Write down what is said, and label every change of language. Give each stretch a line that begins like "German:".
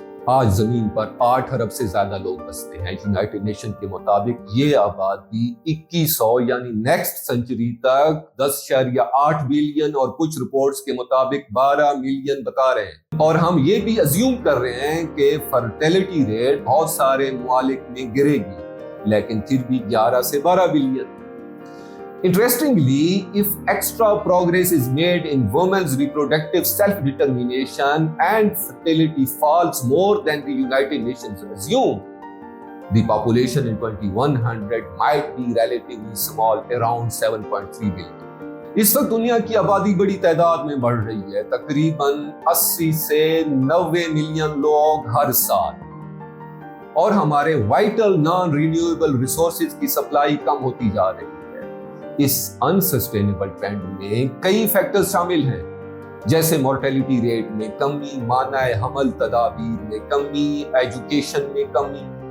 Hindi: आज जमीन पर 8 अरब से ज्यादा लोग बसते हैं। यूनाइटेड नेशन के मुताबिक ये आबादी 2100 यानी नेक्स्ट सेंचुरी तक 10.8 बिलियन और कुछ रिपोर्ट्स के मुताबिक 12 मिलियन बता रहे हैं। और हम ये भी अज्यूम कर रहे हैं कि फर्टिलिटी रेट बहुत सारे मुमालिक में गिरेगी, लेकिन फिर भी 11 से 12 billion.
English: Interestingly, if extra progress is made in women's reproductive self-determination and fertility falls more than the United Nations assume, the population in 2100 might be relatively small, around 7.3 billion.
Hindi: इस वक्त दुनिया की आबादी बड़ी तादाद में बढ़ रही है, तकरीबन 80 से 90 मिलियन लोग हर साल, और हमारे वाइटल नॉन रिन्यूएबल रिसोर्सेज की सप्लाई कम होती जा रही है। इस अनसस्टेनेबल ट्रेंड में कई फैक्टर्स शामिल हैं, जैसे मोर्टेलिटी रेट में कमी, मानाए हमल तदाबीर में कमी, एजुकेशन में कमी।